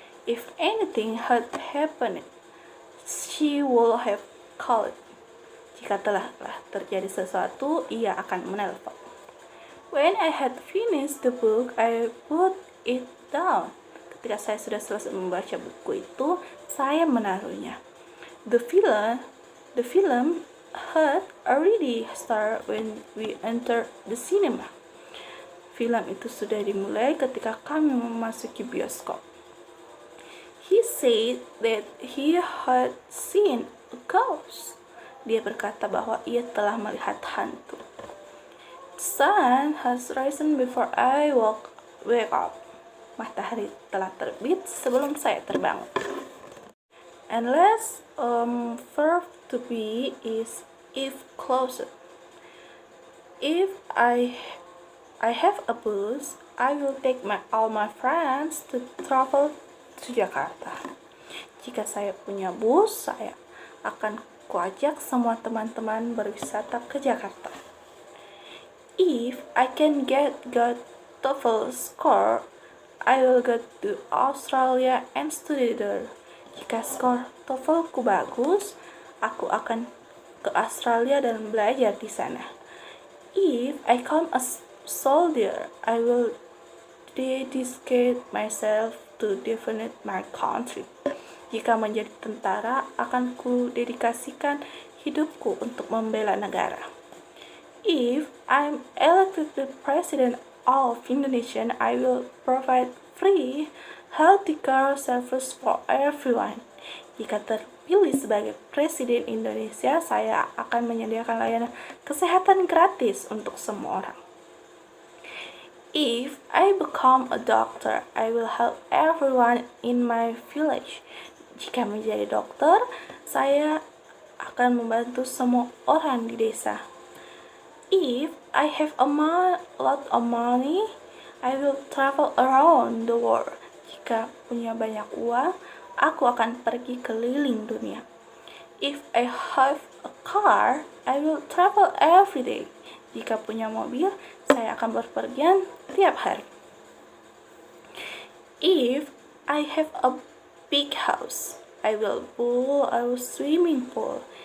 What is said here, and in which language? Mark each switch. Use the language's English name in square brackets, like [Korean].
[English] If anything had happened, she would have called. [Indonesian] Jika telah terjadi sesuatu, ia akan menelpon. [English] When I had finished the book, I put it down. [Indonesian] Ketika saya sudah selesai membaca buku itu, saya menaruhnya. [English] The film had already started when we entered the cinema. [Indonesian] Film itu sudah dimulai ketika kami memasuki bioskop. [English] He said that he had seen a ghost. [Indonesian] Dia berkata bahwa ia telah melihat hantu. [English] The sun has risen before I wake up. [Indonesian] Matahari telah terbit sebelum saya terbangun. [English] And last verb to be is if closed. If I have a bus, I will take all my friends to travel to Jakarta. [Indonesian] Jika saya punya bus, saya akan kuajak semua teman-teman berwisata ke Jakarta. [English] If I can get good TOEFL score, I will go to Australia and study there. [Indonesian] Jika skor TOEFL-ku bagus, aku akan ke Australia dan belajar di sana. [English] If I become a soldier, I will dedicate myself to defend my country. [Indonesian] Jika menjadi tentara, akan ku dedikasikan hidupku untuk membela negara. [English] If I'm elected the president of Indonesia, I will provide free healthcare service for everyone. [Indonesian] Jika terpilih sebagai Presiden Indonesia, saya akan menyediakan layanan kesehatan gratis untuk semua orang. [English] If I become a doctor, I will help everyone in my village. [Indonesian] Jika menjadi dokter, saya akan membantu semua orang di desa. [English] If I have a lot of money, I will travel around the world. [Indonesian] Jika punya banyak uang, aku akan pergi keliling dunia. [English] If I have a car, I will travel every day. [Indonesian] Jika punya mobil, saya akan berpergian tiap hari. [English] If I have a big house, I will build a swimming pool.